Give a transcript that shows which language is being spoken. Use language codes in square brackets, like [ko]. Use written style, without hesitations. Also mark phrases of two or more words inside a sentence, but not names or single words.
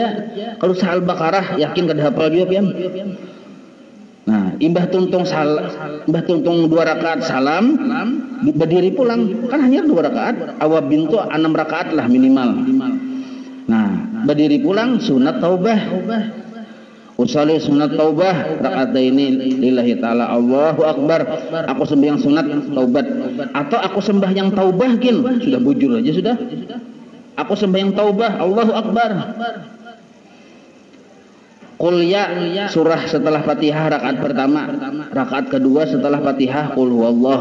[bjn] Kalau Al-Baqarah yakin kada hafal juga pian. Nah, imbah tuntung 2 rakaat salam, berdiri pulang, kan hanya 2 rakaat. Awabin tuh 6 rakaat lah minimal. Nah, berdiri pulang sunat taubah. [ar] أصلي سنة التوبة ركعتين لله تعالى الله أكبر. [bjn] Aku sembahyang sunat taubat, atau aku sembahyang taubah kin, sudah bujur aja sudah. Aku sembahyang taubah, [ar] الله أكبر. قل يا, [bjn] surah setelah Fatihah rakaat pertama, rakaat kedua setelah Fatihah [ar] قل هو الله.